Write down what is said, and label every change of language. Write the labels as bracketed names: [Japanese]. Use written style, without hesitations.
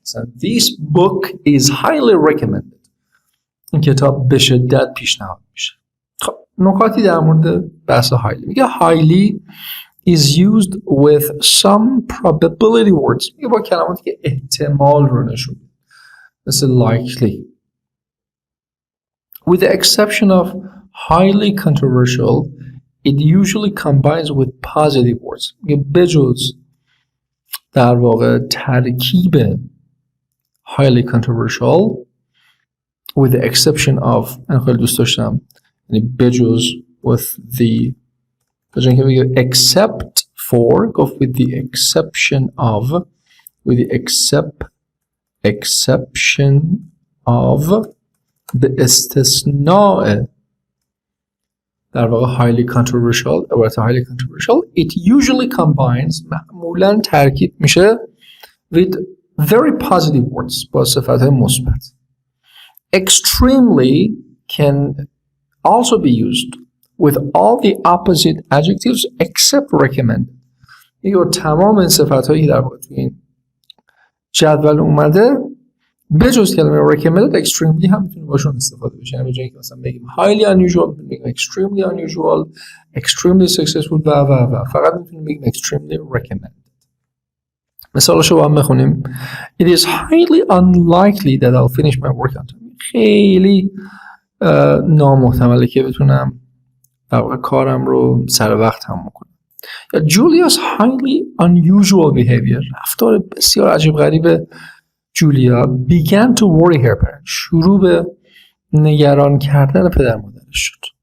[Persian] مثلا [English] this book is highly recommended، [Persian] این کتاب به شدت پیشنهاد میشه. خب نکاتی در مورد بحث highly میگه [English] highly is used with some probability words، [Persian] میگه با کلماتی که احتمال رو نشون میده مثل likely. [English] with the exception of highly controversial it usually combines with positive words. [Persian] میگه بجز در واقع ترکیب highly controversial [English] with the exception of، [Persian] من خیلی دوست داشتم یعنی بجز with the، بجز که بگه except for، گفت with the exception of، with the exception of به استثناء در واقع highly controversial، عبارت highly controversial [English] it usually combines، [Persian] معمولا ترکیب میشه [English] with very positive words، [Persian] با صفتهای مثبت. [English] extremely can also be used with all the opposite adjectives except recommended. [Persian] دیگه تمام این صفتهایی که در واقع توی این جدول اومده بجز کلمه recommended extremely هم میتونه باشون استفاده بشه. یعنی به جایی که مثلا بگیم highly unusual بگیم extremely unusual، extremely successful و فقط میتونیم بگیم extremely recommended. مثالشو با هم بخونیم. [English] It is highly unlikely that I'll finish my work on time. [Persian] خیلی نامحتمله که بتونم در واقع کارم رو سر وقت تموم کنم. [English] Julia's highly unusual behavior، [Persian] رفتار بسیار عجیب غریب جولیا [English] began to worry her parents، [Persian] شروع به نگران کردن پدر مادرش شد.